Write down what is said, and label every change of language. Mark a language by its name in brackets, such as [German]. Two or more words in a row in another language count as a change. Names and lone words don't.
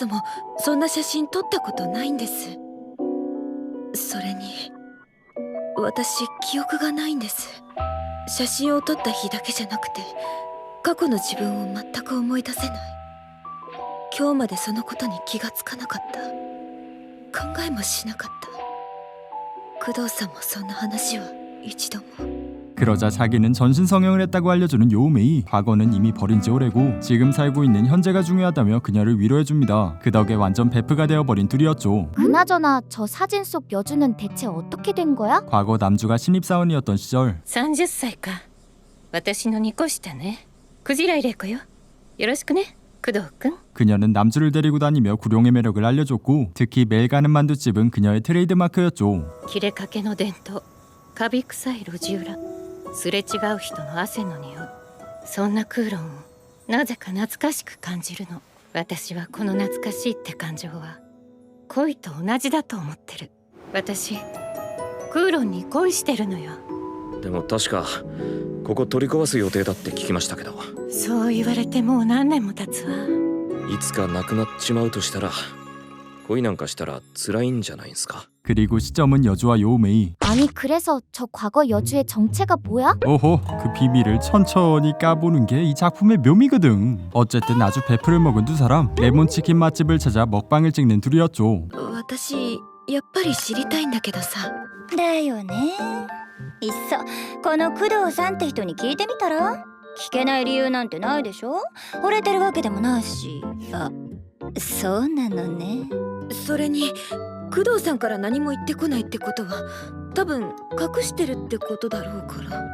[Japanese] もそんな写真撮ったことないんですそれに私記憶がないんです写真を撮った日だけじゃなくて過去の自分を全く思い出せない今日までそのことに気がつかなかった考えもしなかった工藤さんもそんな話は一度も [Korean] 그러자 자기는 전신성형을 했다고 알려주는 요우메이. 과거는 이미 버린 지 오래고 지금 살고 있는 현재가 중요하다며 그녀를 위로해줍니다. 그 덕에 완전 베프가 되어버린 둘이었죠. 그나저나 저 사진 속 여주는 대체 어떻게 된 거야? 과거 남주가 신입사원이었던 시절 [Japanese] 30 歳か私の2個下ねクジライレコよよろしくね工藤くん [Korean] 그녀는 남주를 데리고 다니며 구룡의 매력을 알려줬고 특히 매일 가는 만두집은 그녀의 트레이드마크였죠. [Japanese] 切れかけの伝統カビ臭い路地裏すれ違う人の汗の匂いそんなクーロンをなぜか懐かしく感じるの私はこの懐かしいって感情は恋と同じだと思ってる私クーロンに恋してるのよでも確かここ取り壊す予定だって聞きましたけどそう言われてもう何年も経つわいつか亡くなっちまうとしたら恋なんかしたら辛いんじゃないんすか。 [Korean] 그리고 시점은 여주와 요메이. 아니 그래서 저 과거 여주의 정체가 뭐야? 오호, 그 비밀을 천천히 까보는 게 이 작품의 묘미거든. 어쨌든 아주 배풀을 먹은 두 사람, 레몬치킨 맛집을 찾아 먹방을 찍는 둘이었죠. [Japanese] 私やっぱり知りたいんだけどさ。だよね。いっそこの工藤さんって人に聞いてみたら？聞けない理由なんてないでしょ。惚れてるわけでもないし。あ、そうなのね。それに工藤さんから何も言ってこないってことは多分隠してるってことだろうから。